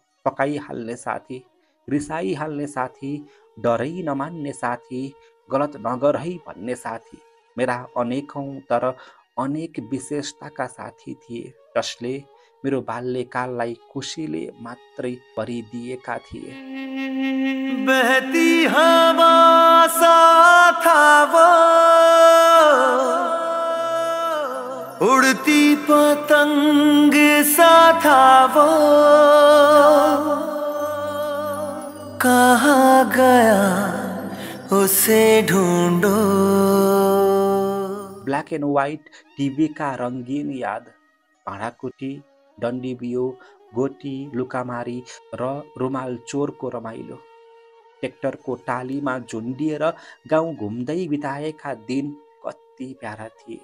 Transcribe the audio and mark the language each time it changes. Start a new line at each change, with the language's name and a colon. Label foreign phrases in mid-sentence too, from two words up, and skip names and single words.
Nepali: पकाइहाल्ने साथी, रिसाइहाल्ने साथी, डरै नमान्ने साथी, गलत नगर है भन्ने साथी। मेरा अनेकौं तर अनेक विशेषताका साथी थिए, जसले मेरो बाल्यकाललाई खुसीले मात्रै भरिदिएका थिए।
Hindi: बहती हवा साथ आवो, उड़ती पतंग साथ आवो, कहाँ गया उसे ढूंढो।
English: black and white
Nepali: टिभीका रङ्गीन याद, भाँडाकुटी, डन्डी बियो, गोटी, लुकामारी र रुमाल चोरको रमाइलो। ट्र्याक्टरको टालीमा झुन्डिएर गाउँ घुम्दै बिताएका दिन कति प्यारा थिए।